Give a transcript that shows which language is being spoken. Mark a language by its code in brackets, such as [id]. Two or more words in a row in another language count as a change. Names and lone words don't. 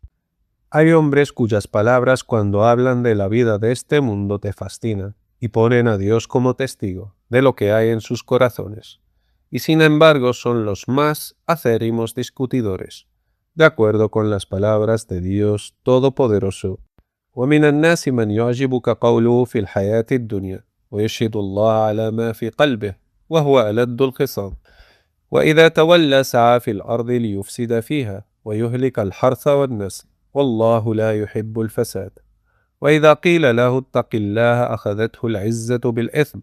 [es] Hay hombres cuyas palabras cuando hablan de la vida de este mundo te fascinan y ponen a Dios como testigo de lo que hay en sus corazones, y sin embargo son los más acérrimos discutidores, de acuerdo con las palabras de Dios Todopoderoso. [ar] وَمِنَ النَّاسِ مَنْ يُعْجِبُكَ قَوْلُهُ فِي الْحَيَاةِ الدُّنْيَا وَيَشْهَدُ اللَّهَ عَلَى مَا فِي قَلْبِهِ وَهُوَ أَلَدُّ الْخِصَامِ وَإِذَا تَوَلَّى سَعَى فِي الْأَرْضِ لِيُفْسِدَ فِيهَا وَيُهْلِكَ الْحَرْثَ وَالنَّسْلَ وَاللَّهُ لَا يُحِبُّ الْفَسَادَ وَإِذَا قِيلَ لَهُ اتَّقِ اللَّهَ أَخَذَتْهُ الْعِزَّةُ بِالْإِثْمِ